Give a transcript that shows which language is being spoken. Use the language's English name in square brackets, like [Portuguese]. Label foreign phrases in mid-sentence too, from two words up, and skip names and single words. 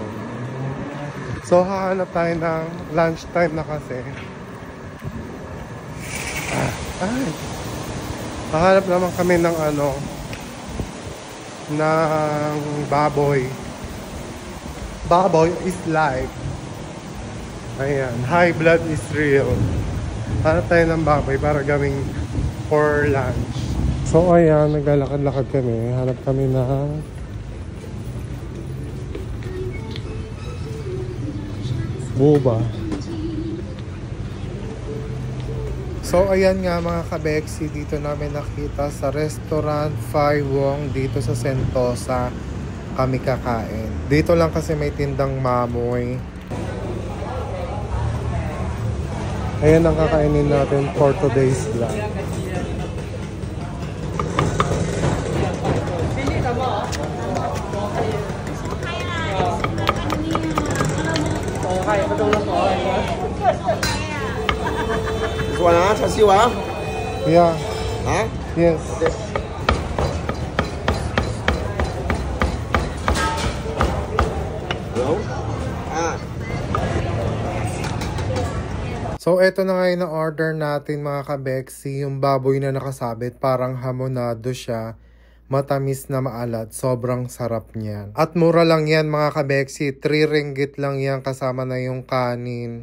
[Filipino] So hahanap tayo ng lunchtime na kasi. Hahanap naman kami ng ng baboy. Baboy [English] is life. [Filipino] Ayan, [English] high blood is real. [Filipino] Hanap tayo ng baboy para gawing [English] for lunch. [Filipino] So ayan, naglalakad-lakad kami. Hanap kami ng boba. So ayan nga mga kabeksi, dito namin nakita sa restaurant Fai Wong dito sa Sentosa kami kakain. Dito lang kasi may tindang mamoy. Ayan ang kakainin natin [English] for today's vlog. [Vietnamese] Chả siêu hả? [English] Yeah. [Vietnamese] Hả? [English] Yes. [Vietnamese] Đúng. [Filipino] So eto na nga yung na-order natin mga kabeksi, yung baboy na nakasabit, parang hamonado siya. Matamis na maalat, sobrang sarap niyan. At mura lang yan mga kabeksi, 3 ringgit lang yan kasama na yung kanin.